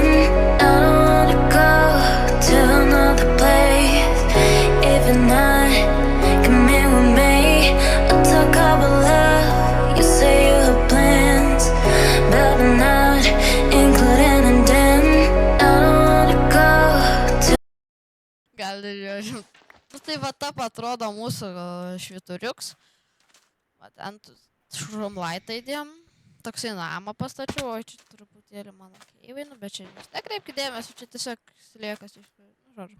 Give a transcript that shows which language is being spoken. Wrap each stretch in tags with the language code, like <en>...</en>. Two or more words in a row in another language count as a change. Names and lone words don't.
<en>I don't wanna go to another place, even not come in with me. I'll talk about love. You say you have plans, but I'm not including in them. I don't wanna go to</en> <lt>Gal ir žiūrėjau. Nu tai va taip atrodo mūsų švyturiuks. Va ten šrumlaitą įdėjom. Toksai namą pastačiau, o čia truputėlį mano keivai, nu bet čia jūs nekreipkite dėmesio, čia tiesiog sliekas iš... Nu, žodžiu.</lt>